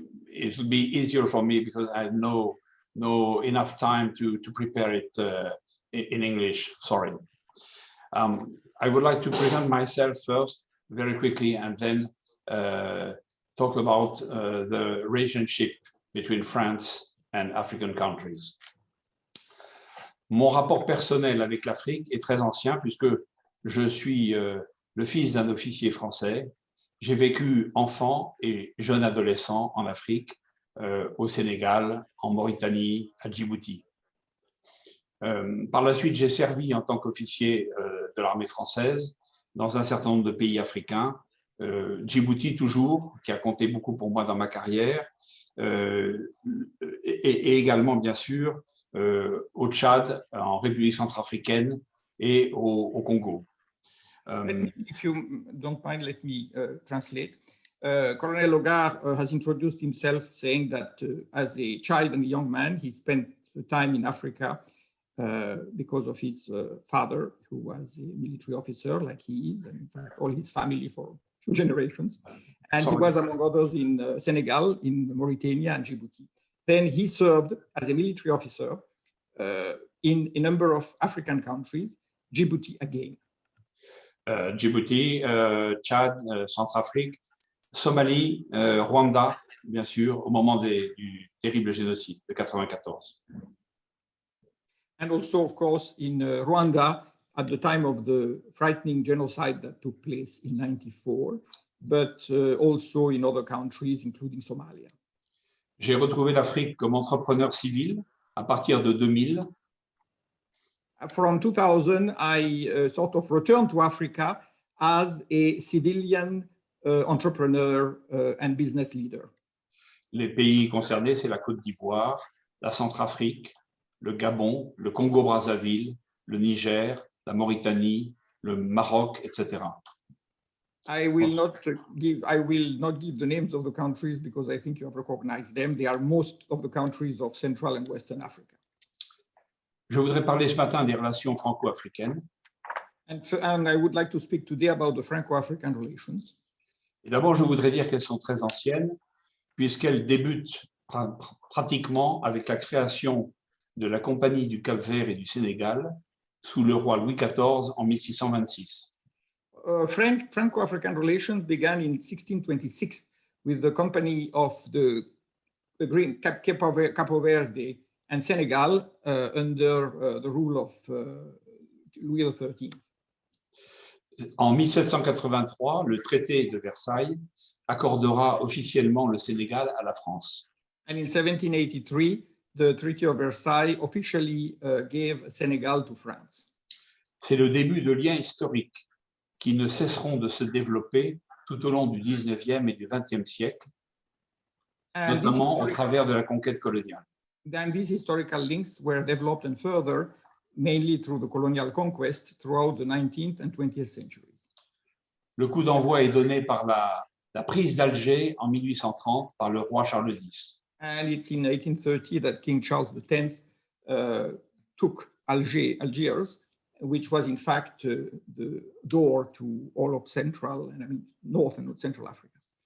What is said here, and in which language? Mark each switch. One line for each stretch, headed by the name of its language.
English: It will be easier for me because I have no enough time to prepare it in English, sorry. I would like to present myself first, very quickly, and then talk about the relationship between France and African countries.
French: Mon rapport personnel avec l'Afrique est très ancien puisque je suis le fils d'un officier français. J'ai vécu enfant et jeune adolescent en Afrique, au Sénégal, en Mauritanie, à Djibouti. Par la suite, j'ai servi en tant qu'officier de l'armée française dans un certain nombre de pays africains. Djibouti toujours, qui a compté beaucoup pour moi dans ma carrière, et également, bien sûr, au Tchad, en République centrafricaine et au Congo.
English: If you don't mind, let me translate. Colonel Ogar has introduced himself saying that as a child and a young man, he spent time in Africa because of his father, who was a military officer like he is, and in fact all his family for a few generations. And he was, among others, in Senegal, in Mauritania, and Djibouti. Then he served as a military officer in a number of African countries, Djibouti again.
French: Djibouti, Tchad, Centrafrique, Somalie, Rwanda, bien sûr, au moment du terrible génocide de 94.
English: And also, of course, in Rwanda at the time of the frightening genocide that took place in 1994, but also in other countries, including Somalia.
French: J'ai retrouvé l'Afrique comme entrepreneur civil à partir de 2000.
English: From 2000, I sort of returned to Africa as a civilian entrepreneur and business leader.
French: Les pays concernés, c'est la Côte d'Ivoire, la Centrafrique, le Gabon, le Congo-Brazzaville, le Niger, la Mauritanie, le Maroc, etc.
English: I will not give the names of the countries because I think you have recognized them. They are most of the countries of Central and Western Africa.
French: Je voudrais parler ce matin des relations franco-africaines.
English: And I would like to speak today about the Franco-African relations.
French: Et d'abord, je voudrais dire qu'elles sont très anciennes, puisqu'elles débutent pratiquement avec la création de la Compagnie du Cap-Vert et du Sénégal sous le roi Louis XIV en 1626.
English: Franco-African relations began in 1626 with the Company of the Green Capo Verde and Senegal under the rule of Louis XIII.
French: En 1783, le traité de Versailles accordera officiellement le Sénégal à la France.
English: And in 1783, the Treaty of Versailles officially gave Senegal to France.
French: C'est le début de liens historiques qui ne cesseront de se développer tout au long du 19e et du 20e siècle, notamment au travers de la conquête coloniale.
English: Then these historical links were developed and further, mainly through the colonial conquest throughout the 19th and 20th centuries.
French: Le coup d'envoi est donné par la prise d'Alger en 1830 par le roi Charles X.
English: And it's in 1830 that King Charles X took Algiers, which was in fact the door to all of Central and North and Central Africa.